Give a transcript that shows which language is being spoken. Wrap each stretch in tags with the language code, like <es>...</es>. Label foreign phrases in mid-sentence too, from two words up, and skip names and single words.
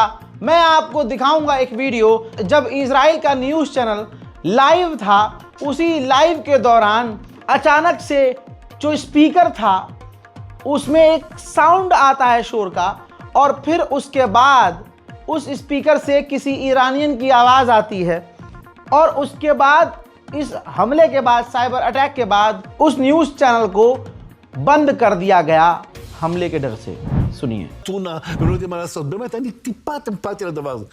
<hi>मैं आपको दिखाऊंगा एक वीडियो, जब इजराइल का</hi> <en>news channel live</en> <hi>था, उसी लाइव के दौरान अचानक से जो स्पीकर था उसमें एक साउंड आता है शोर का, और फिर उसके बाद उस स्पीकर से किसी ईरानियन की आवाज़ आती है, और उसके बाद इस हमले के बाद,</hi> <en>cyber attack</en> <hi>के बाद, उस</hi> <en>news channel</en> <hi>को बंद कर दिया गया हमले के डर से। सुनिए।</hi> <he>טונה ולא יודעים מה לעשות. באמת, אין לי טיפת אמפתיה לדבר הזה.</he>